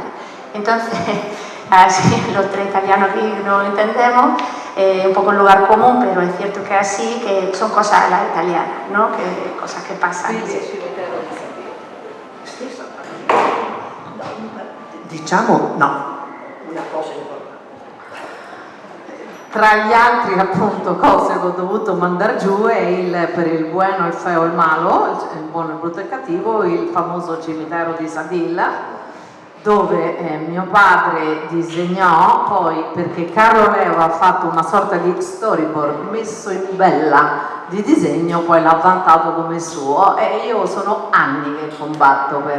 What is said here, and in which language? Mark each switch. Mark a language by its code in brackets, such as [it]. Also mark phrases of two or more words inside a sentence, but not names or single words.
[es] Entonces, así los 3 italianos aquí no lo entendemos, un poco el lugar común, pero es cierto que así, que son cosas a la italiana, ¿no? Que cosas que pasan. [it] Diciamo, no, una cosa importante. Tra gli altri appunto cose che ho dovuto mandare giù è per il bueno, il feo e il malo, il buono, il brutto e il cattivo, il famoso cimitero di Sadilla, dove mio padre disegnò, poi perché Carlo Leva ha fatto una sorta di storyboard messo in bella di disegno, poi l'ha vantato come suo, e io sono anni che combatto per.